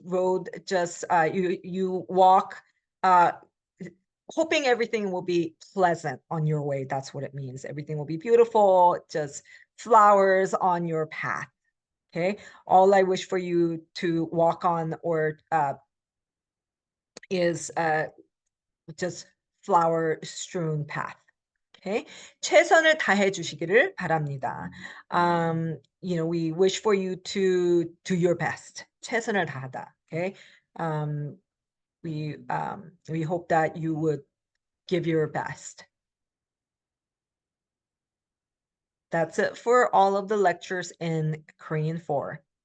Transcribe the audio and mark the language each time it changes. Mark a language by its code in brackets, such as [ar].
[en] Road, just you walk, hoping everything will be pleasant on your way. That's what it means. Everything will be beautiful, just flowers on your path. Okay. All I wish for you to walk on or is just flower strewn path. Okay. [ko] 최선을 다해 주시기를 바랍니다. [en] We wish for you to do your best. [ko] 최선을 다하다. Okay. [en] We hope that you would give your best. That's it for all of the lectures in Korean 4.